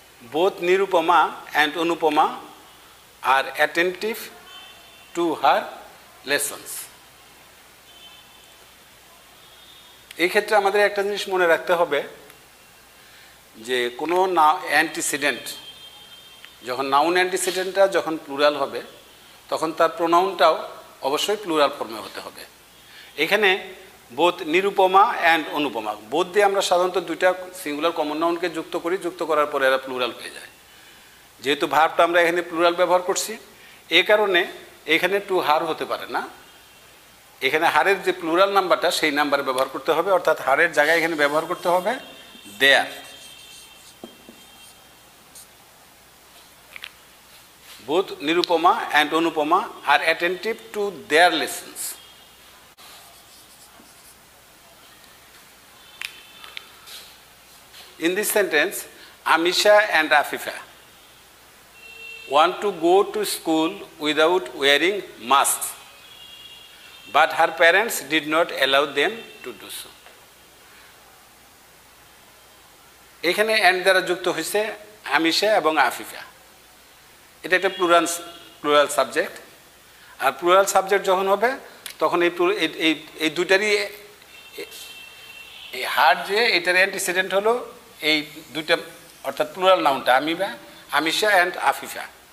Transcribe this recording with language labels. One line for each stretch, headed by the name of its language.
English: Both Nirupama and Anupama are attentive to her lessons.
Bangla: এই ক্ষেত্রে আমাদের একটা জিনিস মনে রাখতে হবে যে কোনো অ্যান্টিসিডেন্ট, যখন নাউন অ্যান্টিসিডেন্টটা যখন প্লুরাল হবে, তখন তার প্রোনাউনটাও অবশ্যই প্লুরাল ফর্মে হতে হবে। এখানে both Nirupama and Anupama, both দিয়ে আমরা সাধারণত দুইটা সিঙ্গুলার কমন নাউনকে যুক্ত করার পরে এরা প্লুরাল হয়ে যায়। যেহেতু ভার্বটা আমরা এখানে প্লুরাল ব্যবহার করছি, এই কারণে এখানে টু হার হতে পারে না। এখানে হারের যে প্লুরাল নাম্বারটা, সেই নাম্বারে ব্যবহার করতে হবে, অর্থাৎ হারের জায়গায় এখানে ব্যবহার করতে হবে দেয়ার।
English: Both Nirupama and Anupama are attentive to their lessons. In this sentence, Amisha and Afifa want to go to school without wearing masks, but her parents did not allow them to do so.
Bangla: এখানে and দ্বারা যুক্ত হয়েছে আমিশা এবং আফিফা। এটা একটা plural subject, আর plural subject যখন হবে তখন এই দুইটারই এই হার যে এটার অ্যান্টিসিডেন্ট হলো এই দুইটা, অর্থাৎ প্লুরাল নাউনটা আমিশা অ্যান্ড আফিফা।